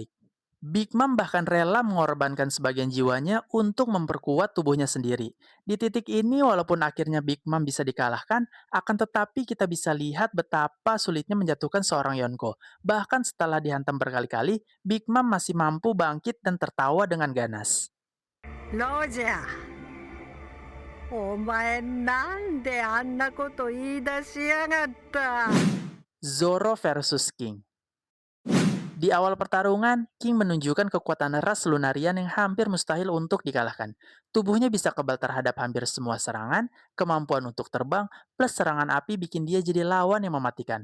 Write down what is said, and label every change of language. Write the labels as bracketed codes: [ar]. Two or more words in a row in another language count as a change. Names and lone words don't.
[id] Big Mom bahkan rela mengorbankan sebagian jiwanya untuk memperkuat tubuhnya sendiri. Di titik ini, walaupun akhirnya Big Mom bisa dikalahkan, akan tetapi kita bisa lihat betapa sulitnya menjatuhkan seorang Yonko. Bahkan setelah dihantam berkali-kali, Big Mom masih mampu bangkit dan tertawa dengan ganas. [ja] ロジャー、お前なんであんなこと言い出しやがった。 [id] Zoro versus King. Di awal pertarungan, King menunjukkan kekuatan ras Lunarian yang hampir mustahil untuk dikalahkan. Tubuhnya bisa kebal terhadap hampir semua serangan, kemampuan untuk terbang, plus serangan api bikin dia jadi lawan yang mematikan.